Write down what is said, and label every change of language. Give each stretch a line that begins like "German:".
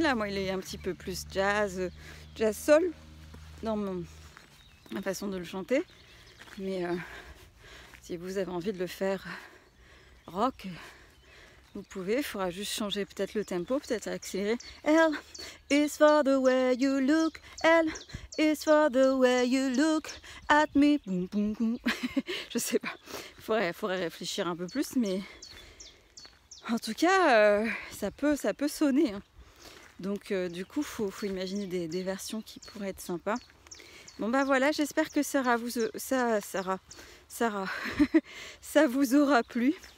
French: Là, moi, il est un petit peu plus jazz soul dans ma façon de le chanter. Mais si vous avez envie de le faire rock, vous pouvez. Il faudra juste changer peut-être le tempo, peut-être accélérer.
English: L is for the way you look. L is for the way you look at me.
French: Boum, boum, boum. Je sais pas. Il faudrait réfléchir un peu plus, mais en tout cas, ça peut sonner. Hein. Donc du coup, faut imaginer des versions qui pourraient être sympas. Bon bah voilà, j'espère que ça vous aura plu.